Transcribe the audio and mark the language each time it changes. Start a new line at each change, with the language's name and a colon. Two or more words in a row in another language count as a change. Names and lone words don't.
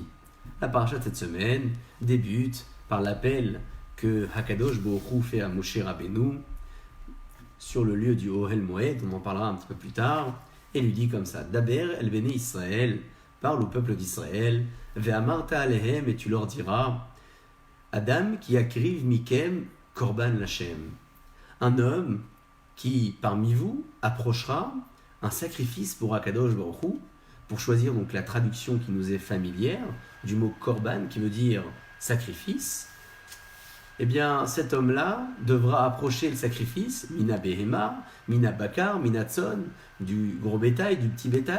French: La paracha de cette semaine débute par l'appel que Hakadosh Baruch Hu fait à Moshe Rabbeinu sur le lieu du Ohel Moed, on en parlera un petit peu plus tard, et lui dit comme ça:
Hebrew: דבר אל בני ישראל,
French: parle au peuple d'Israël,
Hebrew: ואמרת אלהם,
French: et tu leur diras:
Hebrew: אדם כי יקריב מכם קרבן לכם,
French: un homme qui, parmi vous, approchera un sacrifice pour Akadosh Baruch Hu, pour choisir donc la traduction qui nous est familière du mot korban, qui veut dire sacrifice. Eh bien, cet homme-là devra approcher le sacrifice,
Hebrew: מן הבהמה, מן הבקר, מן הצאן,
French: du gros bétail, du petit bétail.